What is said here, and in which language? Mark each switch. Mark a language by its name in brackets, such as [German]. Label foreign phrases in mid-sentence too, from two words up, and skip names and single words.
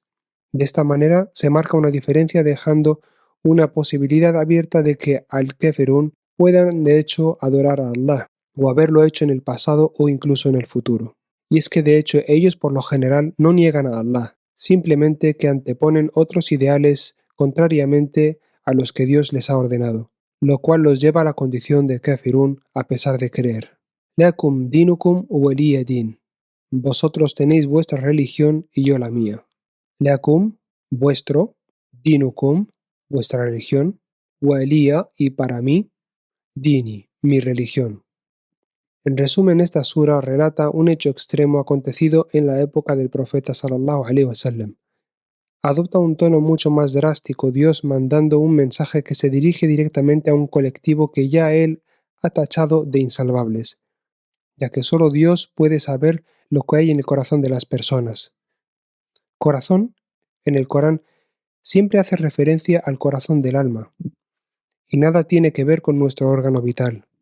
[Spanish] De esta manera se marca una diferencia dejando una posibilidad abierta de que al-Kafirun puedan de hecho adorar a Allah, o haberlo hecho en el pasado o incluso en el futuro. Y es que de hecho ellos por lo general no niegan a Allah, simplemente que anteponen otros ideales contrariamente a los que Dios les ha ordenado, lo cual los lleva a la condición de Kafirun a pesar de creer. [Arabic] لكم دينكم ولي دين. [Spanish] Vosotros tenéis vuestra religión y yo la mía. Lakum, vuestro, dinukum, vuestra religión, waliya y para mí, dini, mi religión. En resumen, esta sura relata un hecho extremo acontecido en la época del profeta [Arabic] صلى الله عليه وسلم. [Spanish] Adopta un tono mucho más drástico, Dios mandando un mensaje que se dirige directamente a un colectivo que ya él ha tachado de insalvables, ya que solo Dios puede saber lo que hay en el corazón de las personas. Corazón, en el Corán, siempre hace referencia al corazón del alma, y nada tiene que ver con nuestro órgano vital.